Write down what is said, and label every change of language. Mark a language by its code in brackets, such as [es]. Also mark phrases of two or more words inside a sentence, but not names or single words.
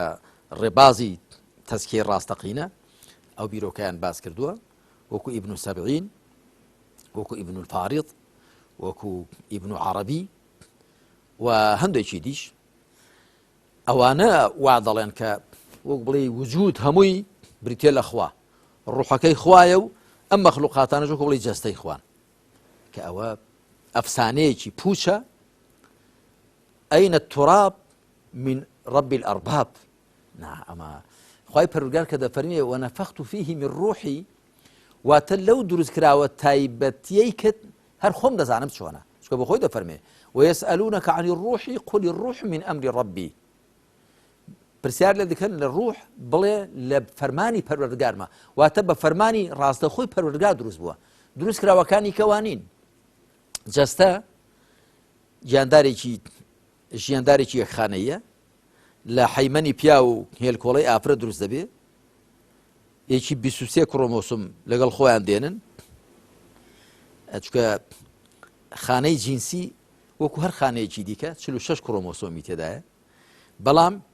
[ckb] ڕێبازی تەزکیە ڕاستەقینە ئەو بیرۆکەیان باس کردووە وەکو ئیبن سەبعین وەکو ئیبن الفاریض وەکو ئیبن عەرەبی و هەندێکی دیش ئەوانە وا دەڵێن کە وەک بڵێ وجود هەمووی بریتێ لە خوا ڕوحەکەی خوایە و ئەم مەخلوقاتانەش وەکو بڵێ جەستەی خوان کە ئەوە ئەفسانەیەکی پوچە ئەینە [ar] التراب من رب الأرباب [ckb] ئەمە خوای پەروەردگار کە دەفەرمێ [ar] وەنەفەخت فیه من [ckb] ڕوحی واتە لەو دروست کراوە تایبەتیەی کە هەر خۆم دەزانم چۆنە چکە بۆ خۆی دەفەرمێ [ar] ويسألونك عن الروح قل الروح من أمر ربي [ckb] پرسیار لێ دەکەن لە ڕوح بڵێ لە فەرمانی پەروەردگارمە واتە بە فەرمانی ڕاستەخۆی پەروەردگار دروست بووە دروست کراوەکانی کەوانین جەستە ژیاندارێکی یەکخانەیە لە حەیمەنی پیا و هێلکۆڵەی ئافرە دروست دەبێ یەکی 23 کڕۆمۆسۆم لەگەڵ خۆیان دێنن چکە خانەی جینسی وەکو هەر خانەیەکی دیکە 46 کڕۆمۆسۆمی تێدایە بەڵام